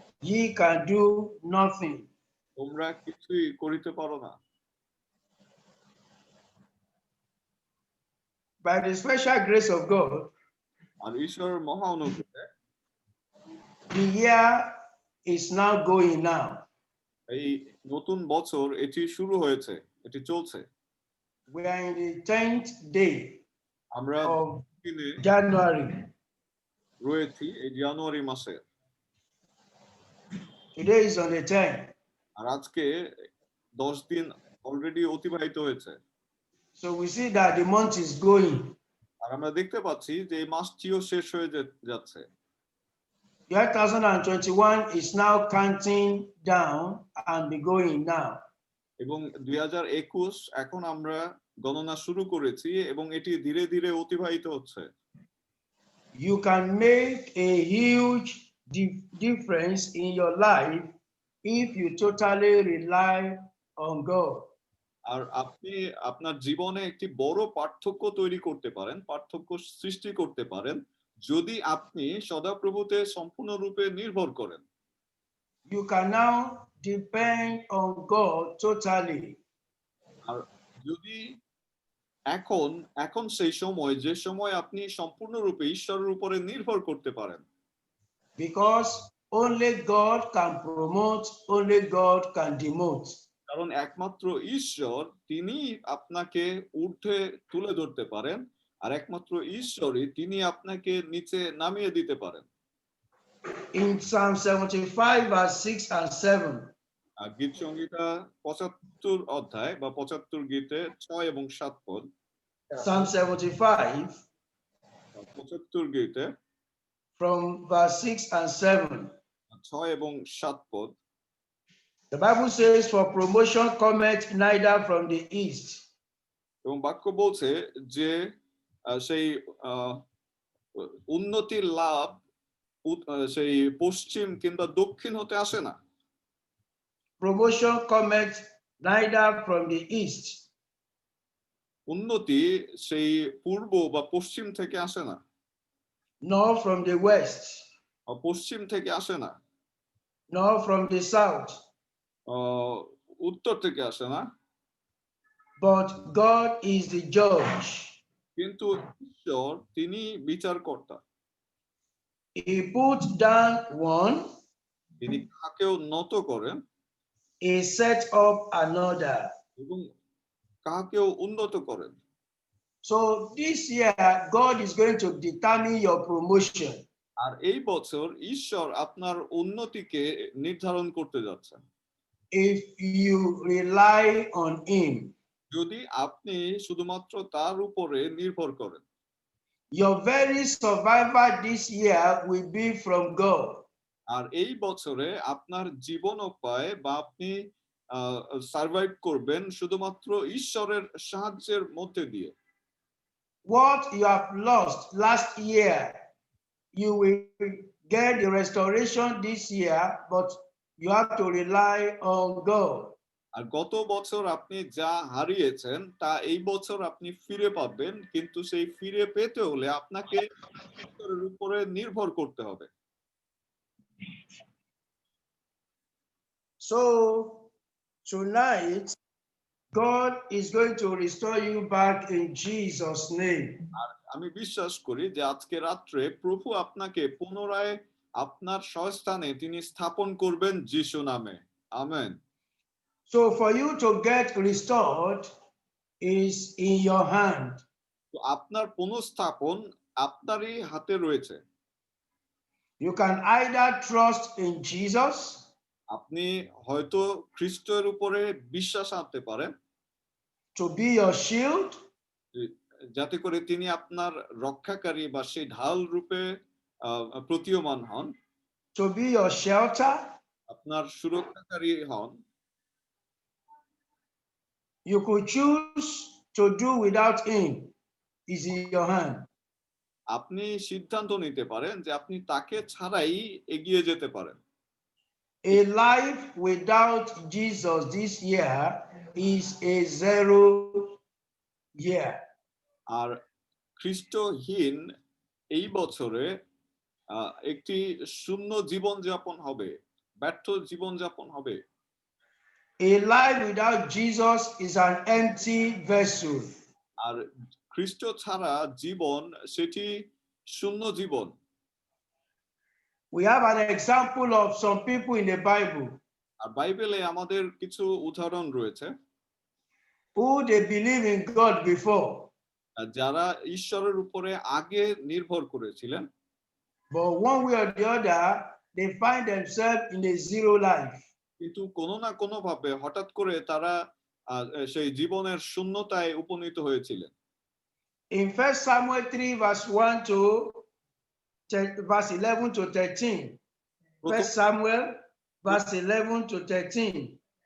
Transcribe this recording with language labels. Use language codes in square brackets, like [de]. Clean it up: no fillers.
[en] Ye can do nothing. [bn] তোমরা কিছুই করিতে পারো না। [en] By the special grace of God, [bn] আর ঈশ্বরের মহা অনুগ্রহে [en] the year is now going now. [bn] এই নতুন বছর এটি শুরু হয়েছে, এটি চলছে। [en] We are in the 10th day [bn] আমরা [en] of [bn] দিনে [en] January. [bn] রয়েছি এই জানুয়ারি মাসে। [en] Today is on the 10th. [bn] আর আজকে 10 দিন অলরেডি অতিবাহিত হয়েছে। [en] So we see that the month is going. [bn] আর আমরা দেখতে পাচ্ছি যে এই মাসটিও শেষ হয়ে যাচ্ছে। [en] Year 2021 is now counting down and be going now. [bn] এবং 2021 এখন আমরা গণনা শুরু করেছি এবং এটি ধীরে ধীরে অতিবাহিত হচ্ছে। [en] You can make a huge difference in your life if you totally rely on God. [bn] আর আপনি আপনার জীবনে একটি বড় পার্থক্য তৈরি করতে পারেন, পার্থক্য সৃষ্টি করতে পারেন যদি আপনি সদাপ্রভুতে সম্পূর্ণরূপে নির্ভর করেন। [en] You can now depend on God totally. [bn] আর যদি এখন সেই সময় যে সময় আপনি সম্পূর্ণরূপে ঈশ্বরের উপরে নির্ভর করতে পারেন। [en] Because only God can promote, only God can demote. [bn] কারণ একমাত্র ঈশ্বর তিনি আপনাকে ঊর্ধ্বে তুলে ধরতে পারেন আর একমাত্র ঈশ্বরই তিনি আপনাকে নিচে নামিয়ে দিতে পারেন। [en] In Psalm 75 verse 6 and 7. [bn] গীত সংহিতা 75 অধ্যায় বা 75 গীতে 6 এবং 7 পদ। [en] Psalm 75 [bn] 75 গীতে [en] from verse 6 and 7. [bn] 6 এবং 7 পদ। [en] The Bible says, for promotion cometh neither from the east. [bn] এবং বাক্য বলছে যে সেই উন্নতির লাভ সেই পশ্চিম কিংবা দক্ষিণ হতে আসে না। [en] Promotion cometh neither from the east. [bn] উন্নতি সেই পূর্ব বা পশ্চিম থেকে আসে না। [en] Nor from the west. [bn] পশ্চিম থেকে আসে না। [en] Nor from the south. [bn] উত্তর থেকে আসে না। [en] But God is the judge. [bn] কিন্তু ঈশ্বর তিনি বিচারকর্তা। [en] He put down one. [bn] তিনি কাকেও নত করেন। [en] He set up another. [bn] এবং কাকেও উন্নত করেন। [en] So this year, God is going to determine your promotion. [bn] আর এই বছর ঈশ্বর আপনার উন্নতিকে নির্ধারণ করতে যাচ্ছেন [en] if you rely on Him. [bn] যদি আপনি শুধুমাত্র তার উপরে নির্ভর করেন [en] Your very survival this year will be from God. [bn] আর এই বছরে আপনার জীবনোপায় বা আপনি সার্ভাইভ করবেন শুধুমাত্র ঈশ্বরের সাহায্যের মধ্যে দিয়ে [en] What you have lost last year, you will get the restoration this year, but you have to rely on God. [bn] আর গত বছর আপনি যা হারিয়েছেন তা এই বছর আপনি ফিরে পাবেন কিন্তু সেই ফিরে পেতে হলে আপনাকে ঈশ্বরের উপরে নির্ভর করতে হবে [en] So tonight, God is going to restore you back in Jesus' name. [bn] আমি বিশ্বাস করি যে আজকে রাত্রে প্রভু আপনাকে পুনরায় আপনার স্বস্থানে তিনি স্থাপন করবেন যিশু নামে amen [en] So for you to get restored is in your hand. [bn] তো আপনার পুনঃস্থাপন আপনারই হাতে রয়েছে [en] You can either trust in Jesus [bn] আপনি হয়তো খ্রিস্টের উপরে বিশ্বাস আনতে পারেন [en] to be your shield, [bn] যাতে করে তিনি আপনার রক্ষাকারী বা সেই ঢাল রূপে প্রতীয়মান হন [en] to be your shelter. [bn] আপনার সুরক্ষাকারী হন [en] You could choose to do without him. Is in your hand. [bn] আপনি সিদ্ধান্ত নিতে পারেন যে আপনি তাকে ছাড়াই এগিয়ে যেতে পারেন [en] A life without Jesus this year is a 0 year. [bn] আর খ্রিস্টহীন এই বছরে একটি শূন্য জীবন যাপন হবে ব্যর্থ জীবন যাপন হবে [en] A life without Jesus is an empty vessel. [bn] আর খ্রিস্ট ছাড়া জীবন সেটি শূন্য জীবন [en] We have an example of some people in the Bible [bn] আর বাইবেলে আমাদের কিছু উদাহরণ রয়েছে [en] who they believe in God before, [bn] যারা ঈশ্বরের উপরে আগে নির্ভর করেছিলেন [en] but one way or the other, they find themselves in a 0 life. [bn] কিন্তু কোনো না কোনো ভাবে হঠাৎ করে তারা সেই জীবনের শূন্যতায় উপনীত হয়েছিলেন [en] In 1 Samuel 3, verse 1 to verse 11 to 13. 1 Samuel, verse 11 to 13.